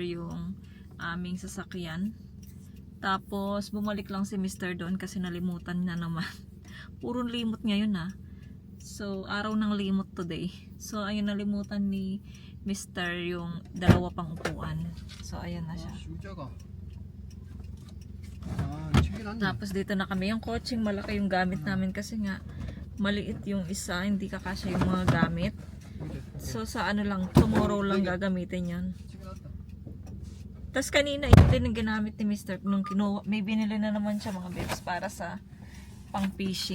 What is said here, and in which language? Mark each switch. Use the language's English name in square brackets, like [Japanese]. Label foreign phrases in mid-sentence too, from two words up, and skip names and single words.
[Filipino] yung aming sasakyan. Tapos, bumalik lang si Mr. doon kasi nalimutan na naman. Puro limot ngayon ha. So, araw ng limot today. So, ayun, nalimutan ni Mr. yung 2 pang upuan. So, ayan na siya. 슈자가. 책이 났네. Tapos, dito na kami. Yung coaching, malaki yung gamit namin kasi nga, maliit yung isa, hindi kakasya yung mga gamit. So sa ano lang, tomorrow lang gagamitin yan. Tapos kanina, ito din ang ginamit ni Mr. Nung may binili na naman siya mga bebs para sa pang fishing.